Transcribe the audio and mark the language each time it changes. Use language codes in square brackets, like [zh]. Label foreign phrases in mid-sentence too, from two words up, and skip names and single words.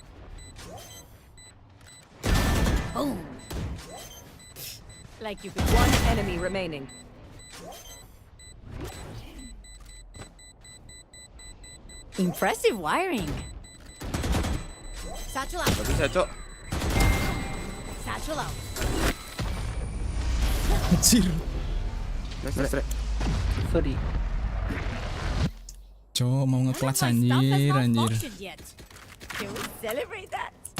[en] Boom. Like you could. One enemy remaining. Impressive wiring. Satchel out. [id] Gak bisa, Cok. [en] Satchel out. Anjir. Nice. Sorry. [id] Cok, mau [en] None of nge-clutch my stuff has anjir. malfunctioned yet. Can we celebrate that?